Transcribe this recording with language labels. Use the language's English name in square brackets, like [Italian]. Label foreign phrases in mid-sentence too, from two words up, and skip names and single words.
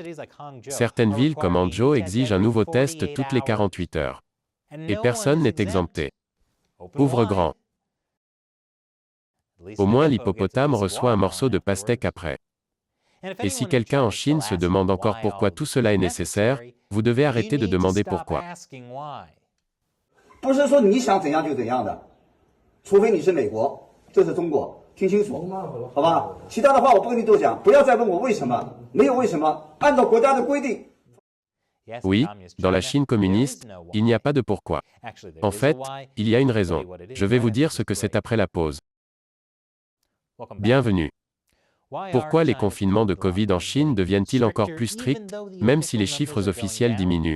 [French] Certaines villes comme Hangzhou exigent un nouveau test toutes les 48 heures. Et personne n'est exempté. Ouvre grand. Au moins l'hippopotame reçoit un morceau de pastèque après. Et si quelqu'un en Chine se demande encore pourquoi tout cela est nécessaire, vous devez arrêter de demander pourquoi. [Chinese] 不是说你想怎样就怎样的，除非你是美国，这是中国，听清楚，好吧？其他的话我不跟你多讲，不要再问我为什么，没有为什么，按照国家的规定。 [French] Oui, dans la Chine communiste, il n'y a pas de pourquoi. En fait, il y a une raison. Je vais vous dire ce que c'est après la pause. Bienvenue. Pourquoi les confinements de Covid en Chine deviennent-ils encore plus stricts, même si les chiffres officiels diminuent?